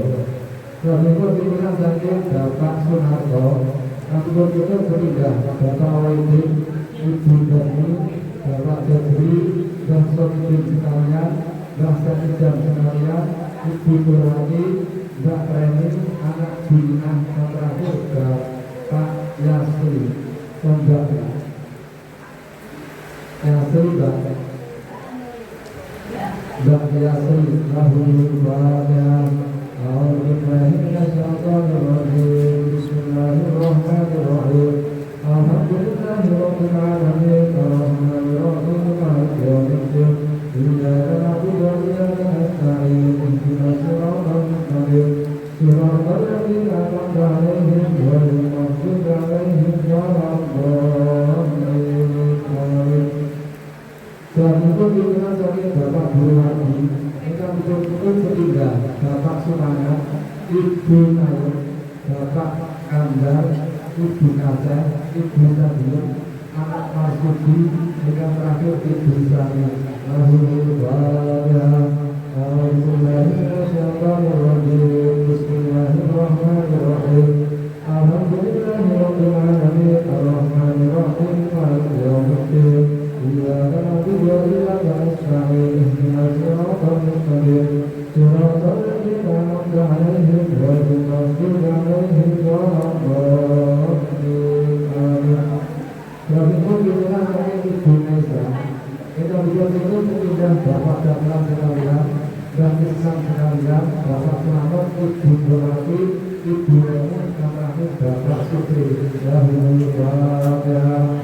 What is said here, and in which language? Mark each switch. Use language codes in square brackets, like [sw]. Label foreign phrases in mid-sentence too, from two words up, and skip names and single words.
[id] Selanjutnya pimpinan saking Bapak Sunarto, nanti kita berpindah Bapak Wahidin, Ibu Dani, Bapak Jabri, Mbah Sodin sekalian, Mbah Sanijam sekalian, Ibu Nurwati, Mbak Reni, anak Binah, yang terakhir Bapak Yasri, Mbak Yasri, Mbak Yasri, [ar] له الفاتحة. أعوذ بالله من الشيطان الرجيم. بسم الله الرحمن الرحيم. الحمد لله رب العالمين، الرحمن الرحيم، مالك يوم الدين. إياك نعبد وإياك نستعين. اهدنا الصراط المستقيم. صراط الذين أنعمت عليهم غير المغضوب عليهم ولا الضالين. [id] Selanjutnya pimpinan saking Bapak Guru Hadi, [jv] ingkang dipun [id] berpindah Bapak Sumangat, Ibu Nayu, Bapak Kandar, Ibu Kaca, Ibu Sadir, anak Marsudi, ingkang terakhir Ibu Sari. [ar] له الفاتحة. أعوذ بالله من الشيطان الرجيم. بسم الله الرحمن الرحيم. الحمد لله رب العالمين، الرحمن الرحيم، مالك يوم الدين. إياك نعبد وإياك نستعين. اهدنا الصراط المستقيم. صراط الذين أنعمت عليهم غير المغضوب عليهم ولا الضالين. Amin. [id] Selanjutnya pimpinan saking Ibu Nesa, kita bisa pindah Bapak Damlan sekalian, Mbah Islam sekalian, Bapak Selamat, Ibu Nurwati, Ibu Reni, yang terakhir Bapak Sutri. [ar] له الفاتحة.